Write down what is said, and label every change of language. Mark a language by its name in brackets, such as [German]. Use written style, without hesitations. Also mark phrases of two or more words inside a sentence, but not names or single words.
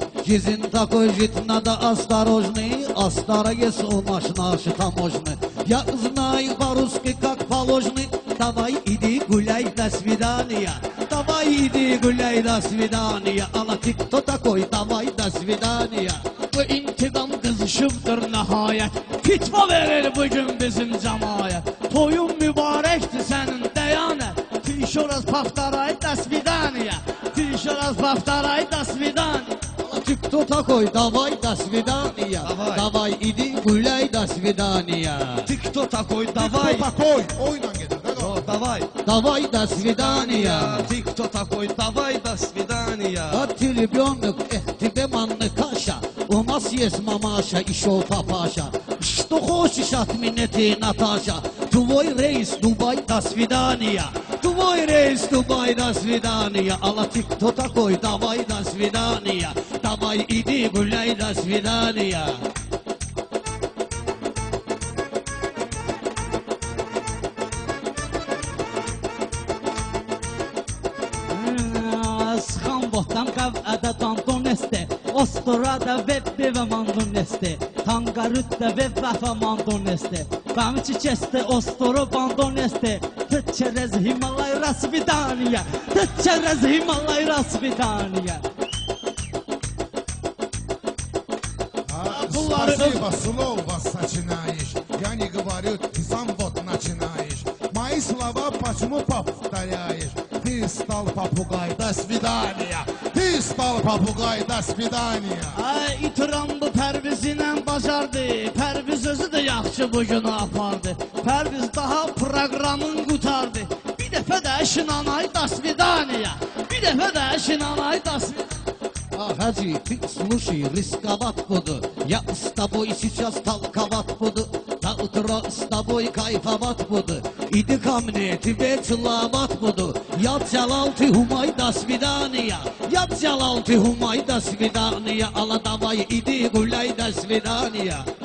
[Russian] Жизнь такой жить надо осторожный. А стара есть у наш таможный. Я знаю по-русски как положено. Давай иди гуляй, до свидания. Давай иди гуляй, до свидания. Ала ты кто такой, давай до свидания. [Azerbaijani] Bu intikam qızışıbdır nəhayət. Fitva verir bugün bizim cəmayət. Toyun mübarəkdir sənin dəyanət. [Russian] Ты еще раз повторяй, до свидания. Ты еще раз повторяй, до свидания. Ты кто такой, давай до свидания. Давай иди гуляй, до свидания. Ты кто такой, давай. Кто такой? [Azerbaijani] Oyla gelir. [Russian] Давай. Давай до свидания. Ты кто такой, давай до свидания. А ты ребенок, тебе манна каша. У нас есть мамаша, еще папаша. Что хочешь от меня ты, Наташа? Твой рейс, Дубай, до свидания. Твой рейс, Дубай, до свидания. Алла, ты кто такой? Давай, до свидания. Давай, иди гуляй, до свидания. [Talysh] Sıxan bohtam qavədə dandoneste. Ostorada vebbe və mandoneste. Tangarütdə vebbe və mandoneste. Bəmiçi keste ostoro bandoneste. [Russian] Через Гималай до свидания. Через Гималай до свидания. Спасибо, слово сочинаешь. Я не говорю, ты сам вот начинаешь. Мои слова почему повторяешь? Ты стал попугай, до свидания. Ты стал попугай, до свидания. [Azerbaijani] Ay itiram bu Pərvizinlə bacardı. Pərviz özü də yaxşı bu günü apardı. Pərviz daha proqramın qutardı. Bir dəfə də şinanay, [Russian] до свидания. [Azerbaijani] Bir dəfə də şinanay, [Russian] до свидания. Хаджи, ты слушай, рисковат буду. Я с тобой сейчас толковать буду. До утра с тобой кайфовать буду. Иди ко мне, тебе целовать буду. Я Джалал, ты Хумай, до свидания. Я Джалал, ты Хумай, до свидания. Алла, давай, иди гуляй, до свидания.